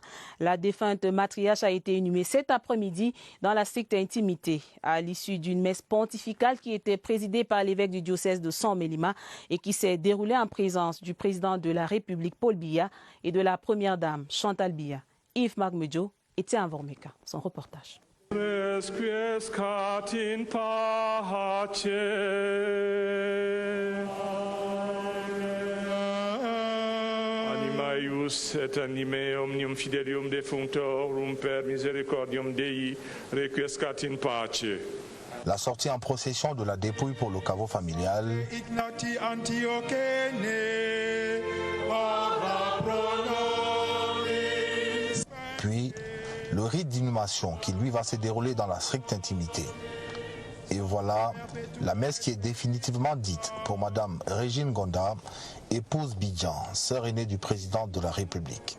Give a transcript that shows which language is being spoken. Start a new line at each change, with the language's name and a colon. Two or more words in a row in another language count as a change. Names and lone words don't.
French: La défunte matriarche a été inhumée cet après-midi dans la stricte intimité, à l'issue d'une messe pontificale qui était présidée par l'évêque du diocèse de San-Mélima et qui s'est déroulée en présence du président de la République Paul Biya et de la première dame Chantal Biya. Yves Magmejo était à Vormeka. Son reportage.
Latin: Animaius et anime omnium fidelium defunctorum per misericordium Dei requiescat in pace.
French: La sortie en procession de la dépouille pour le caveau familial. Puis le rite d'inhumation qui lui va se dérouler dans la stricte intimité. Et voilà la messe qui est définitivement dite pour Madame Régine Gonda, épouse Bidjan, sœur aînée du président de la République.